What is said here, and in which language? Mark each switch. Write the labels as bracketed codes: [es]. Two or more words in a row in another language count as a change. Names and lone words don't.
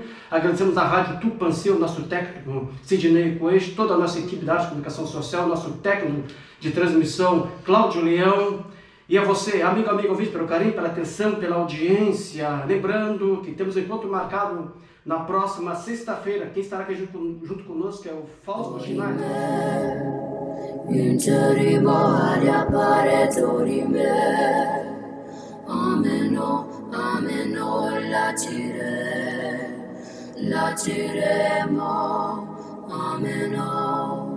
[pt] Agradecemos à Rádio Tupãncê, o nosso técnico Sidney Coelho, toda a nossa equipe da Arte de Comunicação Social, nosso técnico de transmissão, Cláudio Leão. E a você, amigo ouvinte, pelo carinho, pela atenção, pela audiência. Lembrando que temos um encontro marcado Na próxima sexta-feira, quem estará aqui junto conosco é o Fausto Ginardi. [la] Interimo ad appare dorime. Ameno, latiremo. Ameno.